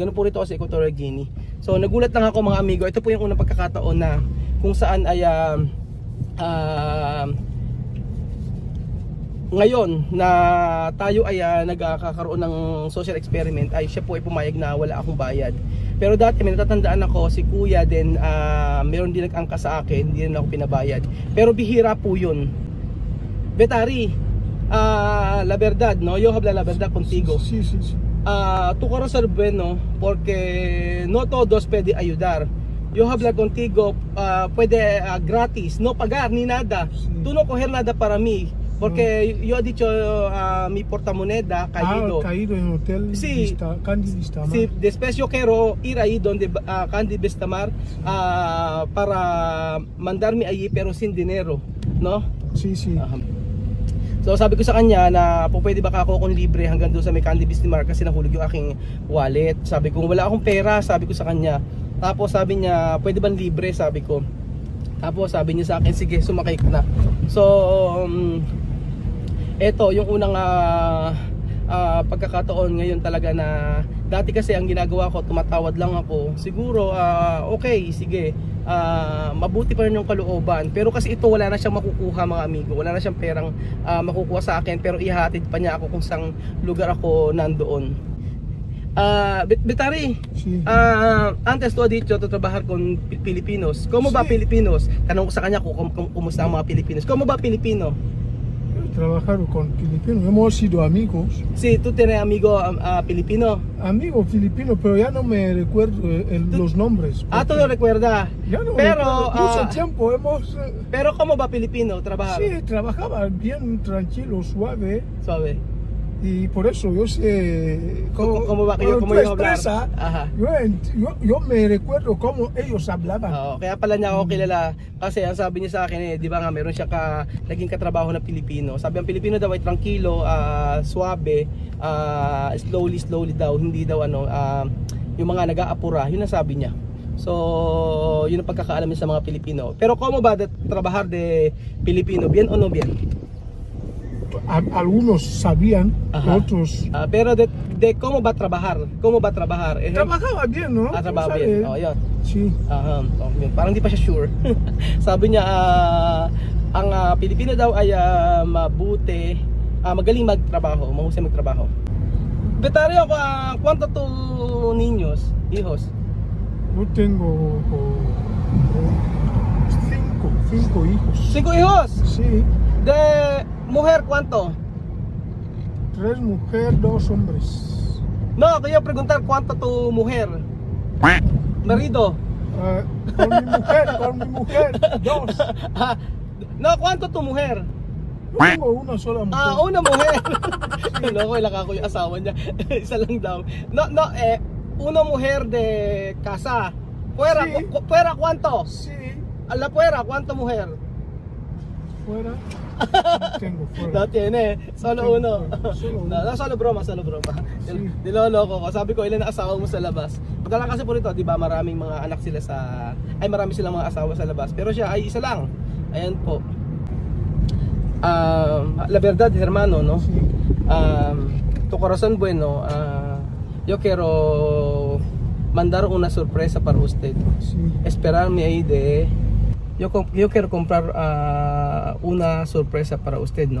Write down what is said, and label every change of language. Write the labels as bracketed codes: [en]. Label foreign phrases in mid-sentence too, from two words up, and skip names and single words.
[tl] Ganun po rito sa Equatorial Guinea. So nagulat lang ako mga amigo. Ito po yung unang pagkakataon na kung saan ay ngayon na tayo ay nagkakaroon ng [en] social experiment [tl] ay siya po ay pumayag na wala akong bayad. Pero dati may natatandaan ako si kuya din, meron din nag-angka sa akin, hindi rin ako pinabayad. Pero bihira po yun. Betari, [es] la verdad, no? Yo habla la verdad contigo. Sí, sí, sí. Tu corazón bueno porque no todos pueden ayudar. yo hablar contigo, puede gratis, no pagar ni nada. Tú no coger nada para mí, porque yo he dicho mi portamoneda caído. Caído en hotel Sí. Candy Vistamar. Sí, después yo quiero ir ahí donde Candy Bestamar para mandarme allí pero sin dinero, no? Sí, sí. [tl] So sabi ko sa kanya na po pwede ba ako kung libre hanggang doon sa may Candy Bestamar kasi nahulog yung aking wallet. Sabi ko wala akong pera, sabi ko sa kanya. Tapos sabi niya pwede ba libre, sabi ko. Tapos sabi niya sa akin sige sumakay ka na. So eto yung unang pagkakataon ngayon talaga na dati kasi ang ginagawa ko tumatawad lang ako siguro okay sige mabuti pa rin yung kalooban pero kasi ito wala na siyang makukuha mga amigo, wala na siyang perang makukuha sa akin pero ihatid pa niya ako kung saan lugar ako nandoon. [es] Betari, Sí. antes tú has dicho to trabajar con Filipinos. ¿Cómo va Filipinos? [tl] Tanong ko sa kanya kung kumusta ang mga Filipinos. [es] ¿Cómo va Filipino? Trabajar con filipinos, hemos sido amigos. Sí, tú tienes amigo filipino. Amigos filipinos, pero ya no me recuerdo los nombres. Tú lo recuerdas. Ya no Pero, recuerdo. Mucho tiempo hemos... Pero ¿cómo va Filipino trabajar? sí, trabajaba bien tranquilo, suave. Suave. Y por eso yo sé ¿Cómo va? cuando ¿Cómo tú iba a hablar? expresas, Ajá. yo me recuerdo cómo ellos hablaban. [tl] Oo, kaya pala niya ako kilala kasi ang sabi niya sa akin di ba nga meron siya naging katrabaho ng Pilipino. Sabi ang Pilipino daw ay [es] tranquilo, suabe, [tl] slowly daw, hindi daw yung mga nag-aapura, yun ang sabi niya. So, yun ang pagkakaalam niya sa mga Pilipino. [es] Pero como ba de trabajar de Pilipino, bien o no bien? Algunos sabían, Ajá. otros... Pero de cómo va a trabajar? ¿Cómo va a trabajar? Trabajaba bien, ¿no? Trabaho ¿Sabes? bien. [tl] Oh, yun. [es] Sí. [tl] Yun. Parang di pa siya sure. Sabi niya, ang Pilipino daw ay mabuti, magaling magtrabaho, mahusay magtrabaho. [es] Betario, ¿cuánto tu niños, hijos? Yo tengo cinco hijos. 5 hijos. Sí, De mujer, ¿cuánto? 3 mujeres, 2 hombres. No, quería preguntar ¿cuánto tu mujer? Marido. Con mi mujer, 2. No, ¿cuánto tu mujer? Yo tengo una sola mujer. Una mujer. No, [tl] ilang ako yung asawa niya. Isa lang daw. [es] No, una mujer de casa. Fuera, Sí. fuera ¿cuánto? Sí, A la fuera, ¿cuánto mujer? fuera. Tengo fuera. No tiene, solo Tengo uno. solo uno. No, solo broma. Sí. [tl] Niloloko ko. Sabi ko, ilan ang asawa mo sa labas? Pagkala kasi po rito, di ba, maraming mga anak sila marami silang mga asawa sa labas. Pero siya ay isa lang. Ayan po. [es] La verdad, hermano, no? Sí. Tu corazón bueno, yo quiero mandar una sorpresa para usted. Sí. Esperarme ahí yo quiero comprar una sorpresa para usted, ¿no?